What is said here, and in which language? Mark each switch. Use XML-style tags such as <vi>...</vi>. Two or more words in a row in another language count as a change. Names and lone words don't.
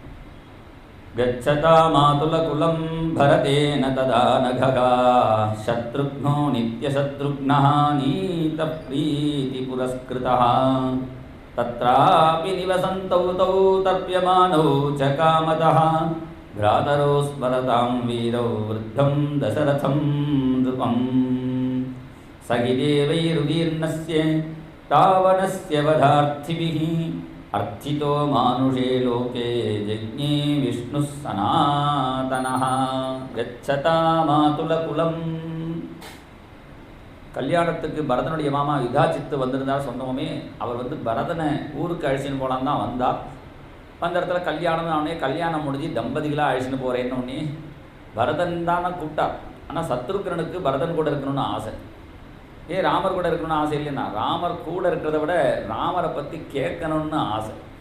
<sa>गच्छता मातुलकुलं भरतेन तदा अनघः शत्रुघ्नो नित्यशत्रुघ्नः नीतः प्रीति पुरस्कृतः तत्रापि निवसन्तौ तौ तर्प्यमाणौ च कामतः भ्रातरो स्मरतां वीरौ वृद्धं दशरथं नृपं सहि देवैरुदीर्णस्य रावणस्य वधार्थिभिः अर्थितो मानुषे लोके जज्ञे विष्णुः सनातनः गच्छता मातुलकुलं.</sa> <ta>கல்யாணத்துக்கு பரதனுடைய மாமா யுதாச்சித்து வந்திருந்தார் சொன்னோமே. அவர் வந்து பரதனை ஊருக்கு அழிச்சின்னு போகலான்னு தான் வந்தார். அந்த இடத்துல கல்யாணம்னு அவனே கல்யாணம் முடிஞ்சு தம்பதிகளாக அழிச்சின்னு போகிறேன்னு பரதன் தானே கூப்பிட்டார். ஆனால் சத்ருக்னனுக்கு பரதன் கூட இருக்கணும்னு ஆசை. ஏன் ராமர் கூட இருக்கணும்னு ஆசை இல்லைன்னா, ராமர் கூட இருக்கிறத விட ராமரை பற்றி கேட்கணும்னு ஆசை.</ta>